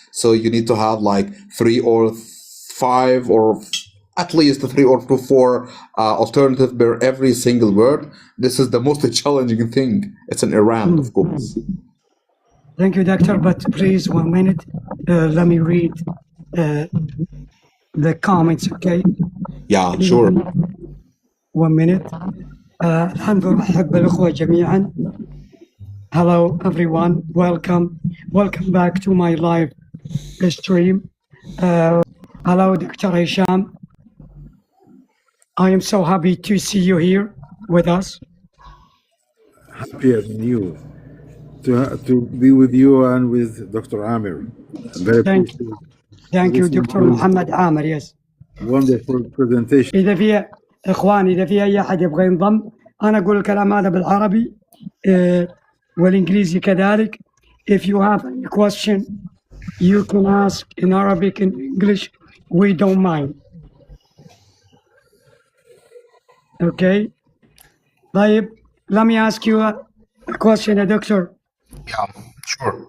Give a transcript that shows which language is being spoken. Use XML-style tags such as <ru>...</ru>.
<en>So you need to have like three or five or at least three or four alternative per every single word. This is the most challenging thing. It's in Iran, of course. Thank you, doctor. But please, 1 minute. Let me read the comments, okay? Yeah, sure. 1 minute.</en> <ar>الحمد لله أحب الأخوة جميعا.</ar> <en>Hello, everyone. Welcome back to my live stream. Hello, Dr. Hisham. I am so happy to see you here with us. Happier than you to be with you and with Dr. Amer. Very appreciative. Thank you, Dr. Muhammad Amer. Yes. Wonderful presentation.</en> <ar>إذا في إخواني، إذا في أي أحد يبغى ينضم، أنا أقول الكلام هذا بالعربي والإنجليزي كذلك.</ar> <en>If you have any question, you can ask in Arabic and English. We don't mind. Okay. طيب, let me ask you a question, doctor. Yeah, sure.</en>